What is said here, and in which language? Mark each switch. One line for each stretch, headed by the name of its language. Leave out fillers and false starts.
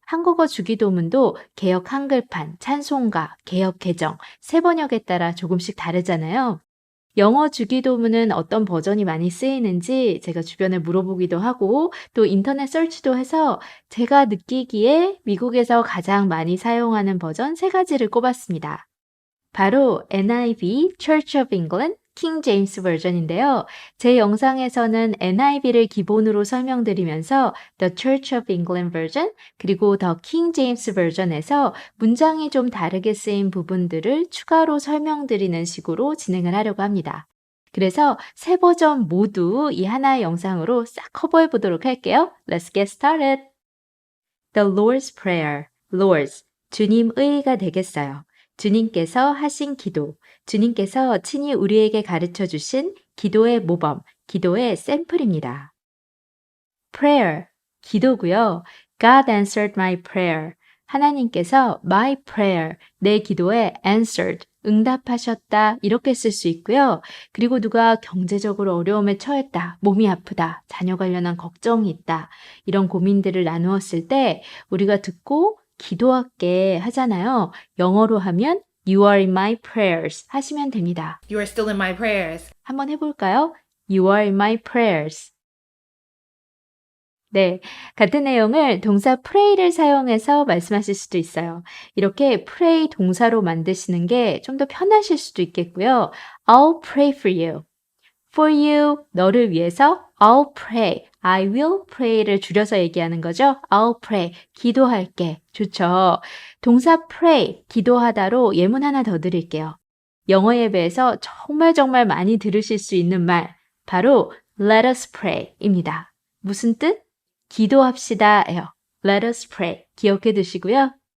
Korean: 한국어 주기도문도 개역 한글판, 찬송가, 개역 개정, 새 번역에 따라 조금씩 다르잖아요. 영어 주기도문은 어떤 버전이 많이 쓰이는지 제가 주변에 물어보기도 하고 또 인터넷 서치도 해서 제가 느끼기에 미국에서 가장 많이 사용하는 버전 3가지를 꼽았습니다. 바로 NIV, Church of England, King James 버전인데요. 제 영상에서는 NIV를 기본으로 설명드리면서 The Church of England 버전 그리고 The King James 버전에서 문장이 좀 다르게 쓰인 부분들을 추가로 설명드리는 식으로 진행을 하려고 합니다. 그래서 세 버전 모두 이 하나의 영상으로 싹 커버해 보도록 할게요.
English: Let's get started. The Lord's Prayer, Lord's,
Korean: 주님의가 되겠어요. 주님께서 하신 기도, 주님께서 친히 우리에게 가르쳐 주신 기도의 모범, 기도의 샘플입니다. Prayer, 기도고요.
English: God answered my prayer.
Korean: 하나님께서
English: my prayer,
Korean: 내 기도에 answered, 응답하셨다 이렇게 쓸 수 있고요. 그리고 누가 경제적으로 어려움에 처했다, 몸이 아프다, 자녀 관련한 걱정이 있다 이런 고민들을 나누었을 때 우리가 듣고 기도할게 하잖아요. 영어로 하면
English: You are in my prayers
Korean: 하시면 됩니다.
English: You are still in my prayers.
Korean: 한번 해볼까요?
English: You are in my prayers.
Korean: 네, 같은 내용을 동사 pray를 사용해서 말씀하실 수도 있어요. 이렇게 pray 동사로 만드시는 게 좀 더 편하실 수도 있겠고요.
English: I'll pray for you. For you,
Korean: 너를 위해서
English: I'll pray, I will pray를
Korean: 줄여서 얘기하는 거죠.
English: I'll pray,
Korean: 기도할게. 좋죠. 동사 pray, 기도하다로 예문 하나 더 드릴게요. 영어 예배에서 정말 많이 들으실 수 있는 말, 바로
English: Let us pray
Korean: 입니다. 무슨 뜻? 기도합시다예요.
English: Let us pray,
Korean: 기억해 두시고요.